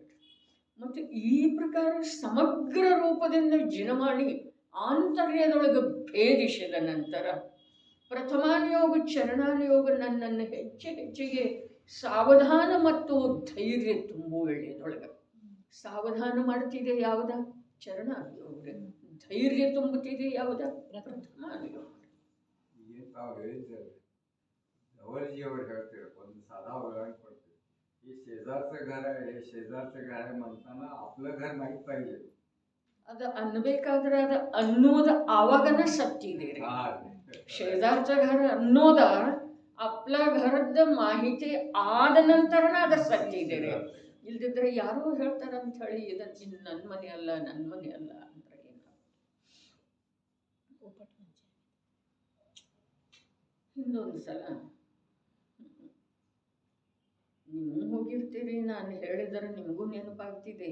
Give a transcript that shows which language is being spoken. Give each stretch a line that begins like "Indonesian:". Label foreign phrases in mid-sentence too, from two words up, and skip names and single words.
Kannada: ಮತ್ತು ಈ ಪ್ರಕಾರ ಸಮಗ್ರ ರೂಪದಿಂದ ಜಿನಮಾಡಿ ಆಂತರ್ಯದೊಳಗೆ ಭೇದಿಸಿದ ನಂತರ ಪ್ರಥಮಾನುಯೋಗ ಚರಣಾನುಯೋಗ ನನ್ನನ್ನು ಹೆಚ್ಚೆಗೆ ಸಾವಧಾನ ಮತ್ತು ಧೈರ್ಯ ತುಂಬುವಳ್ಳಿಯದೊಳಗೆ ಸಾವಧಾನ ಮಾಡ್ತಿದೆ ಯಾವುದ? ಚರಣಾನುಯೋಗ. ಧೈರ್ಯ ತುಂಬುತ್ತಿದೆ ಯಾವುದ? ಪ್ರಥಮಾನುಯೋಗ. ಏನು ತಾವು ಹೇಳಿದ್ದೀರಿ, गवळजी ಅವರು ಹೇಳ್ತೀರಿ, ಒಂದು
Marathi: साधा उदाहरण
Kannada: ಕೊಡ್ತೀವಿ.
Marathi: ಈ शेजारचं घर आहे, शेजारचं घर आहे म्हणताना आपलं घर माहीत पाहिजे.
Kannada: ಅದು ಅನ್ಬೇಕಾದ್ರೆ ಅದು ಅನ್ನೋದು ಆವಾಗನ ಸತ್ತಿದೆ ರೀ.
Marathi: शेजारचं घर
Kannada: ಅನ್ನೋದ
Marathi: आपल्या घरದ್ದು
Kannada: ಮಾಹಿತಿ ಆದ ನಂತರನ ಅದು ಸತ್ತಿದೆ ರೀ. ಇಲ್ದಿದ್ರೆ ಯಾರೋ ಹೇಳ್ತಾರಂತ ಹೇಳಿ ಇದನ್ನ ನನ್ನ ಮನೆ ಅಲ್ಲ ನನ್ನ ಮನೆ ಅಲ್ಲ ಅಂದ್ರೆ ಏನು? ಹಿಂದೊಂದು ಸಲ ನೀವು ಹೋಗಿರ್ತೀರಿ, ನಾನು ಹೇಳಿದರೆ ನಿಮಗೂ ನೆನಪಾಗ್ತಿದೆ.